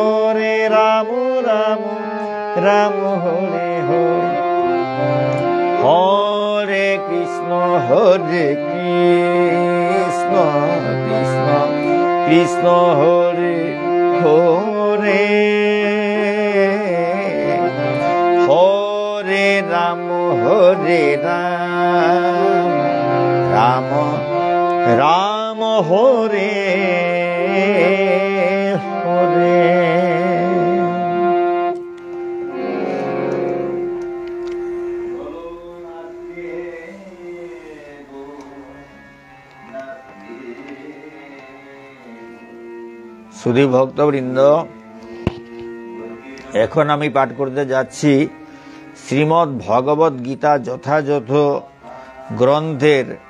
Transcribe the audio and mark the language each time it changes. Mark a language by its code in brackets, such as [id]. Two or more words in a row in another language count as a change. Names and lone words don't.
[bn] রাম হরে হরে হরে কৃষ্ণ কৃষ্ণ কৃষ্ণ হরে হরে হরে রাম রাম রাম হরে হরে সুধী ভক্তবৃন্দ, এখন আমি পাঠ করতে যাচ্ছি শ্রীমদ্ ভগবদ গীতা যথাযথ গ্রন্থের